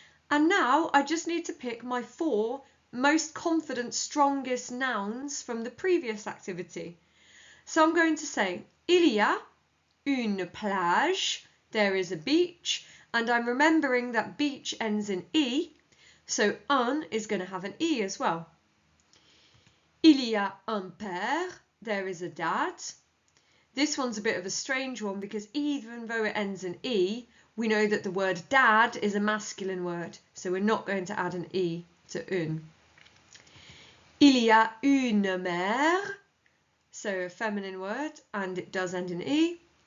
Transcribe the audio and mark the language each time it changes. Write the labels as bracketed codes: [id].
[en] And now I just need to pick my 4 most confident, strongest nouns from the previous activity. So I'm going to say [fr] il y a une plage, [en] there is a beach, and I'm remembering that beach ends in E, so un is going to have an E as well. [fr] Il y a un père, [en] there is a dad. This one's a bit of a strange one because even though it ends in E, we know that the word dad is a masculine word, so we're not going to add an E to un. [fr] Il y a une mère, [en] so a feminine word, and it does end in E.